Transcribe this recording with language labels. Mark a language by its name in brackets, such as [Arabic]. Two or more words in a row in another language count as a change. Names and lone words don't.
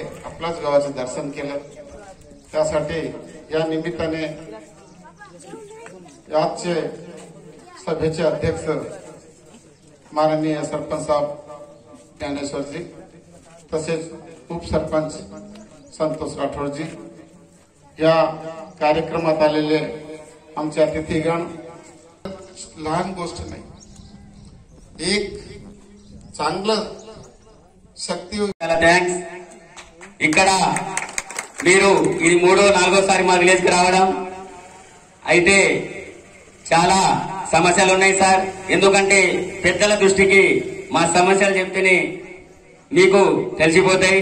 [Marathi] आपल्याच गावाचं दर्शन केलं. त्यासाठी या निमित्ताने आजचे सभेचे अध्यक्ष माननीय सरपंच साहेब ज्ञानेश्वरजी, तसेच उपसरपंच संतोष राठोडजी, या कार्यक्रमात आलेले आमचे अतिथीगण, लहान गोष्ट नाही, एक चांगलं शक्ती. [Telugu] థ్యాంక్స్. ఇక్కడ మీరు ఇది 3వ-4వసారి మా విలేజ్ కి రావడం. అయితే చాలా సమస్యలు ఉన్నాయి సార్. ఎందుకంటే పెద్దల దృష్టికి మా సమస్యలు చెప్తేనే మీకు తెలిసిపోతాయి.